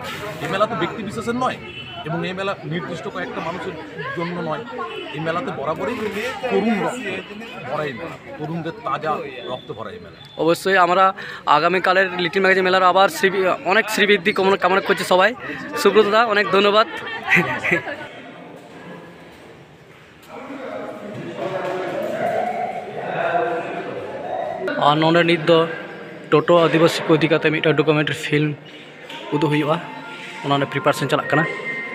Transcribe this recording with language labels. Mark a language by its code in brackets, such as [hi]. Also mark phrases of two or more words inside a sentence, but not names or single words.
[bn] এই মেলা তো ব্যক্তি বিশেষের নয় এবং এই মেলা নির্দিষ্ট কয়েকটা মানুষের জন্য নয়, এই মেলাতে বরাবরই তরুণ ভরা এই মেলা, তরুণদের তাজা রক্ত ভরা এই মেলা। অবশ্যই আমরা আগামীকালের লিটল ম্যাগাজিন মেলার আবার অনেক শ্রীবৃদ্ধি কামনা করছি সবাই। সুব্রতদা, অনেক ধন্যবাদ। [sat] ᱟᱨ ᱱᱚᱰᱮ ᱱᱤᱛ ᱫᱚ ᱴᱳᱴᱳ ᱟᱹᱫᱤᱵᱟᱹᱥᱤ ᱠᱚ ᱤᱫᱤ ᱠᱟᱛᱮ ᱢᱤᱫᱴᱟᱝ [en] documentary film [sat] ᱩᱫᱩᱜ ᱦᱩᱭᱩᱜᱼᱟ, ᱚᱱᱟ ᱨᱮ ᱯᱨᱤᱯᱟᱨᱮᱥᱚᱱ ᱪᱟᱞᱟᱜ ᱠᱟᱱᱟ।